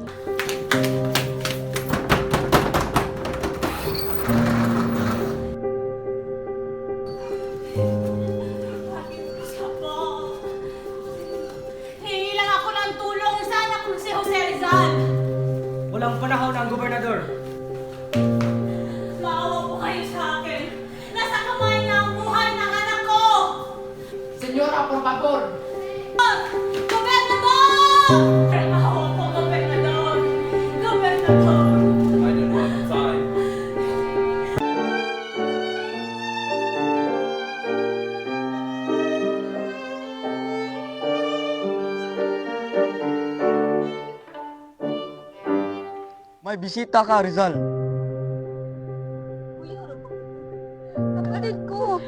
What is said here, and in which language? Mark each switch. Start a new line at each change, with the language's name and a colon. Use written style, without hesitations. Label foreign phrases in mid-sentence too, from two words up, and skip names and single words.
Filipino: Hingi lang ako ng tulong sa anak ko si Jose Rizal. Walang panahon ang gobernador. Maawa po kayo sa akin. Nasa kamay na ang buhay ng anak ko.
Spanish: Senyora, por favor.
Filipino: Gobernador! Maawa po, Gobernador. Gobernador.
English: I don't have time.
Filipino: May bisita ka, Rizal. Kapatid ko!